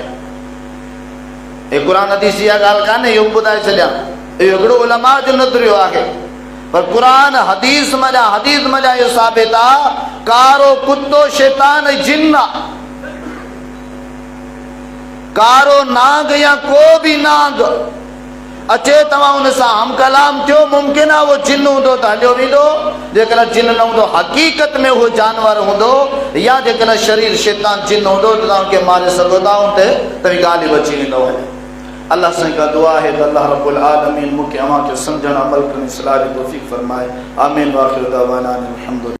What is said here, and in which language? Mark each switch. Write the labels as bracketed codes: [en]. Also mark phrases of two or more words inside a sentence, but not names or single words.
[sd] हे क़ुरान हदीस इहा ॻाल्हि कान्हे इहो ॿुधाए छॾियां इहो हिकिड़ो उलमा जो नज़रियो आहे। पर कुरान हदीस मजा इहो साबित आहे कारो कुतो शैतान जिन आहे। कारो नाग या को भी नाग अचे तव्हां उन सां हम कलाम थियो मुमकिन आहे वो जिन हूंदो त हलियो वेंदो। जेकॾहिं जिन न हूंदो हक़ीक़त में उहो जानवर हूंदो या जेकॾहिं शरीर शैतान जिन हूंदो त तव्हांखे मारे सघो था उन ते तव्हीं ॻाल्हि बची वेंदो। अल्लाह से का दुआ है तो अल्लाह रब्बुल आलमीन मुख्य अमा के समझण अमल करने सलाह की तौफीक फरमाए। आमीन। [ar] وآخر دعوانا الحمد لله.